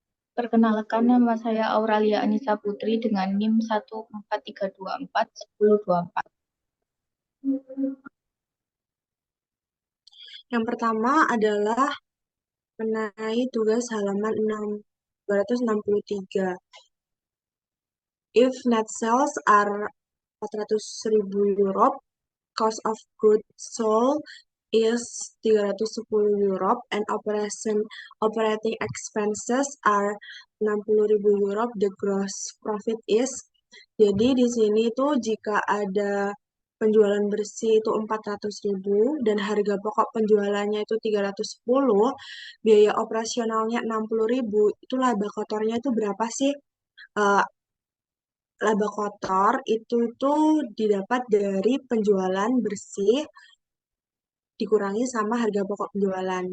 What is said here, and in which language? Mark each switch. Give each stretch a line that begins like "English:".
Indonesian: Perkenalkan, nama saya Auralia Anissa Putri dengan NIM 143241024. Yang pertama adalah mengenai tugas halaman 263.
English: If net sales are 400.000 euro, cost of goods sold is 310 euro, and operating expenses are 60.000 euro, the gross profit is.
Indonesian: Jadi di sini tuh jika ada penjualan bersih itu 400.000 dan harga pokok penjualannya itu 310, biaya operasionalnya 60.000, itu laba kotornya itu berapa sih? Eh, Laba kotor itu tuh didapat dari penjualan bersih dikurangi sama harga pokok penjualan.